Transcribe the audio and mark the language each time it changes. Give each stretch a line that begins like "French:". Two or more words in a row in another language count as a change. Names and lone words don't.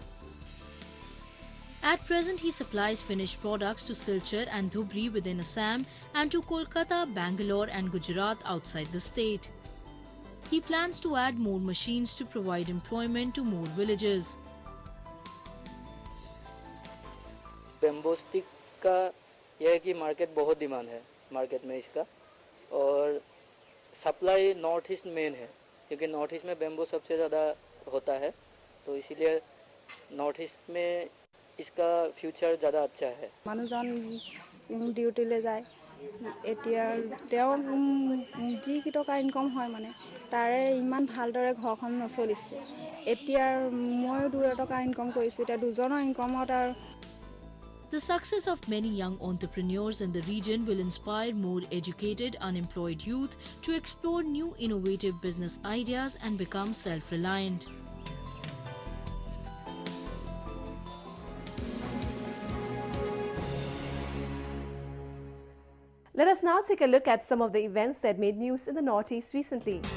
English: At present, he supplies finished products to Silchar and Dhubri within Assam and to Kolkata, Bangalore and Gujarat outside the state. He plans to add more machines to provide employment to more villagers. Bamboo stick
Hindi: का यह है कि मार्केट बहुत डिमांड है मार्केट में इसका और सप्लाई नॉर्थ ईस्ट मेन है क्योंकि नॉर्थ ईस्ट में बेम्बो सबसे ज़्यादा होता है तो इसीलिए नॉर्थ ईस्ट में इसका फ्यूचर ज़्यादा अच्छा है।
Assamese: মানুহজন ডিউটিলৈ যায় এতিয়া তেওঁ যি কিটকা ইনকাম হয় মানে তাৰে ইমান ভালদৰে ঘৰখন নচলিছে এতিয়া ময়ো 2 টকা ইনকাম কৰিছোঁ এতিয়া দুজনৰ ইনকামত আৰু
English: The success of many young entrepreneurs in the region will inspire more educated, unemployed youth to explore new innovative business ideas and become self-reliant. Let us now take a look at some of the events that made news in the Northeast recently.